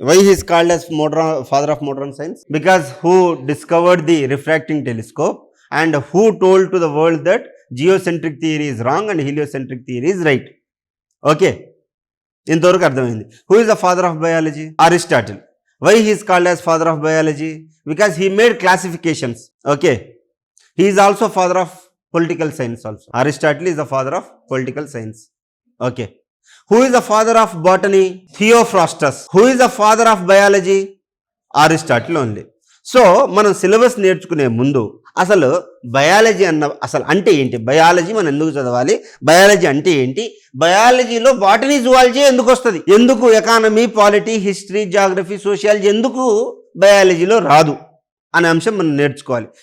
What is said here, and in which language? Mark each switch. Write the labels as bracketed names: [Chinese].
[English] Why he is called as father of modern science? Because who discovered the refracting telescope and who told to the world that geocentric theory is wrong and heliocentric theory is right. Okay, [Telugu] ఇంతవరకు అర్థమైంది. [English] Who is the father of biology? Aristotle. Why he is called as father of biology? Because he made classifications. Okay, he is also father of political science also. Aristotle is the father of political science. Okay, who is the father of botany? Theophrastus. Who is the father of biology? Aristotle only. [Telugu] So మనం syllabus నేర్చుకునే ముందు అసలు biology అసలు అంటే ఏంటి? Biology మనం ఎందుకు చదవాలి? బయాలజీ అంటే ఏంటి? బయాలజీలో బాటనీ జువాలజీ ఎందుకు వస్తుంది? ఎందుకు economy, polity, history, geography, sociology ఎందుకు బయాలజీలో రాదు అనే అంశం మనం నేర్చుకోవాలి.